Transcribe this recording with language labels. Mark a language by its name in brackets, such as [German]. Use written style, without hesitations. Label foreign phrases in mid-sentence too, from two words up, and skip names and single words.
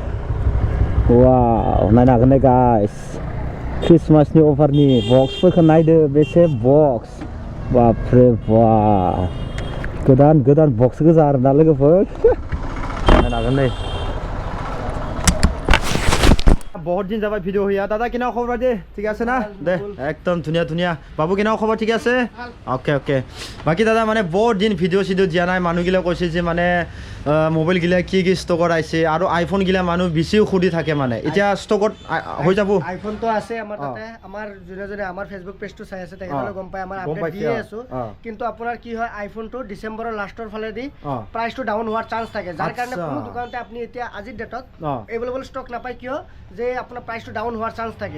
[Bodo] वाव नायनो हागोन गाइस क्रिसमासनि अफारनि बक्सफोरखौ नायदो बेसे बक्स बापरे बाप गोदान बक्स गोजा आरोना लोगोफोर नायनो हागोन नै बहुत दिन जाबाय भिडिअ होया दादा केना खबर दे [Assamese] ঠিক আছে না দে একদম ধুনিয়া বাবু কেনা খবৰ ঠিক আছে ওকে বাকি দাদা মানে বহুত দিন ভিডিঅ দিয়া নাই মানুহগিলা কৈছে যে মানে মোবাইল গিলা কি ষ্টকত আইছে আৰু আইফোন গিলা মানুহ বেছিও খুদি থাকে মানে এতিয়া ষ্টকত হৈ যাব আইফোন তো আছে আমাৰ তাতে আমাৰ জনে আমাৰ ফেসবুক পেজটো চাই আছে তেখেতলৈ গম পাই আমাৰ আপডেট দিয়ে আছো কিন্তু আপোনাৰ কি হয় আইফোন তো ডিসেম্বৰৰ লাষ্টৰ ফালে দি প্ৰাইসটো ডাউন হোৱাৰ চান্স থাকে যাৰ কাৰণে কোনো দোকানতে আপুনি এতিয়া আজিৰ ডেটত এভেইলেবল ষ্টক নাপায় কিয় যে আপোনাৰ প্ৰাইসটো ডাউন হোৱাৰ চান্স থাকে